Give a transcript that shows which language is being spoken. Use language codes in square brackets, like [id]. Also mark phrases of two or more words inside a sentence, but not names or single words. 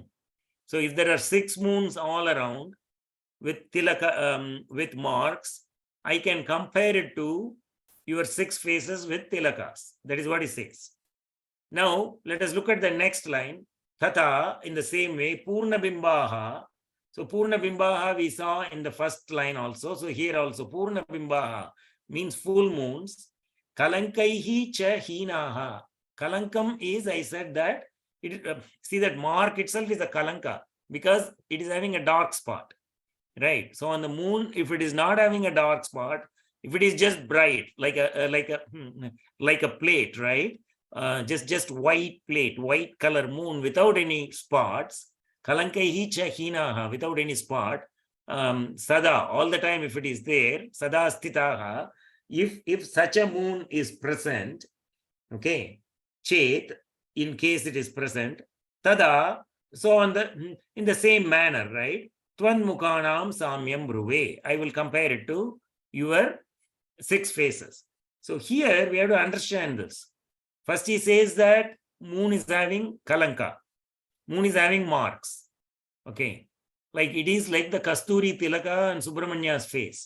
[en] So if there are 6 moons all around with tilaka, with marks, I can compare it to your 6 faces with tilakas. That is what he says. Now let us look at the next line. Tata, in the same way, [sa] Purna Bimbaha. [en] So [sa] Purna Bimbaha [en] we saw in the first line also. So here also [sa] Purna Bimbaha [en] means full moons. [sa] Kalankaihi cha hinaha. [en] Kalankam is, I said that, see that mark itself is a kalanka because it is having a dark spot, right? So on the moon, if it is not having a dark spot, if it is just bright, like a plate, right? Just white plate, white color moon without any spots, [sa] Kalankaihi cha hinaha, [en] without any spot, sada, all the time if it is there, [sa] sada stitaha, [en] if such a moon is present, Okay. Chet, in case it is present. Tada, so in the same manner, right? [sa] Twan mukhanam samyam bruve. [en] I will compare it to your 6 faces. So here we have to understand this. First he says that moon is having kalanka. Moon is having marks. Okay. Like it is like the Kasturi Tilaka and Subramanya's face.